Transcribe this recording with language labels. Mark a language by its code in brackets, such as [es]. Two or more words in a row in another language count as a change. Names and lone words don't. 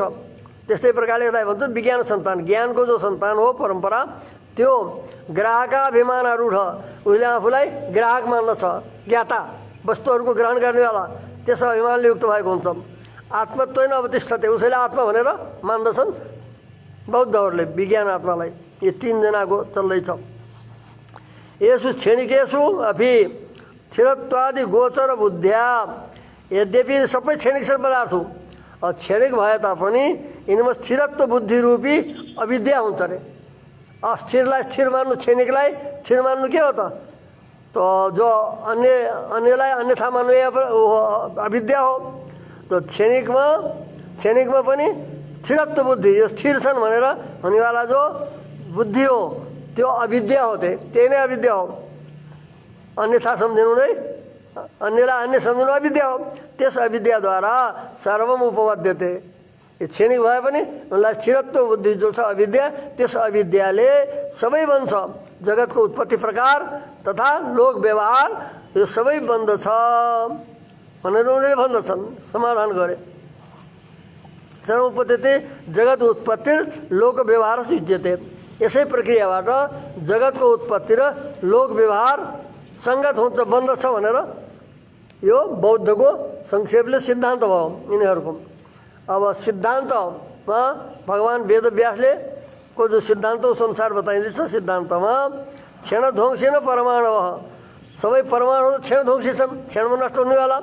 [ne] त्यस्तै प्रकारले यसलाई भन्छन् विज्ञान संतान। ज्ञानको जो संतान हो परम्परा त्यो ग्राहकाभिमानारूढ, उसले आफूलाई ग्राहक मान्दछ, ज्ञाता वस्तुहरूको ग्रहण गर्नेवाला, त्यस अभिमानले युक्त भएको हुन्छ। [sa] आत्मत्वेन अवतिष्ठते, [ne] उसैले आत्मा भनेर मान्दछन् बौद्धहरूले विज्ञान आत्मालाई। यो तीनजनाको चल्दैछ। [sa] यसु क्षणिकेषु अपि स्थिरत्वादि गोचर बुद्ध्या, [ne] यद्यपि सबै क्षणिक पदार्थ हो, क्षणिक भए तापनि यिनमा स्थिरत्व बुद्धि रूपी अविद्या हुन्छ अरे। अस्थिरलाई स्थिर मान्नु, क्षणिकलाई स्थिर मान्नु के हो त? तो जो अन्यलाई अन्यथा मान्नु अविद्या हो। तो क्षणिकमा पनि स्थिरत्व बुद्धि, यो स्थिर छन् भनेर हुनेवाला जो बुद्धि हो त्यो अविद्या हो, त्यही नै अविद्या हो। अन्यथा सम्झिनु नै, अन्यलाई अन्य सम्झिनु अविद्या हो। त्यस [sa] अविद्याद्वारा सर्वम उपपद्यते। [ne] यो क्षणिक भए पनि उनलाई स्थिरत्व बुद्धि जो छ अविद्या, त्यस अविद्याले सबै बन्छ। जगतको उत्पत्ति प्रकार तथा लोक व्यवहार यो सबै बन्दछ भनेर उनले भन्दछन्, समाधान गरे। [sa] सर्व उपपद्यते जगत उत्पत्ति लोक व्यवहार सिद्ध्यते। [ne] यसै प्रक्रियाबाट जगतको उत्पत्ति र लोक व्यवहार संगत हुन्छ, बन्दछ भनेर यो बौद्धको संक्षेपले सिद्धान्त भयो यिनीहरूको। अब सिद्धान्तमा भगवान वेदव्यासले को जो सिद्धान्त संसार बताइदिन्छ, सिद्धान्तमा [sa] क्षणध्वंसी न परमाणु, [ne] सबै परमाणु क्षणध्वंसी छन्, क्षणमा नष्ट हुनेवाला।